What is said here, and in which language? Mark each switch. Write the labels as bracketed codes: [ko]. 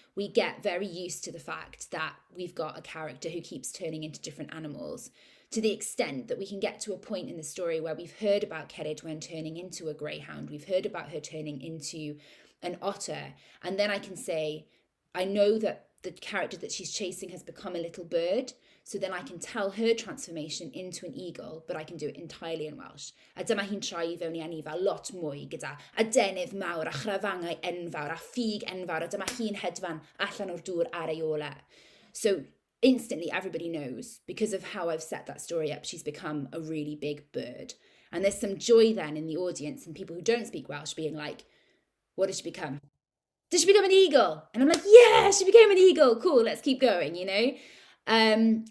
[en] We get very used to the fact that we've got a character who keeps turning into different animals, to the extent that we can get to a point in the story where we've heard about Ceridwen turning into a greyhound. We've heard about her turning into an otter. And then I can say, I know that the character that she's chasing has become a little bird, so then I can tell her transformation into an eagle, but I can do it entirely in Welsh. [cy] A dyma hi'n troi I fewn I anifail lot mwy gyda adenydd mawr a chrafangau enfawr a ffug enfawr, a dyma hi'n hedfan allan o'r dŵr ar ei olau. [en] So instantly everybody knows, because of how I've set that story up, she's become a really big bird. And there's some joy then in the audience and people who don't speak Welsh being like, what did she become? Did she become an eagle? And I'm like, yeah, she became an eagle. Cool, let's keep going, you know?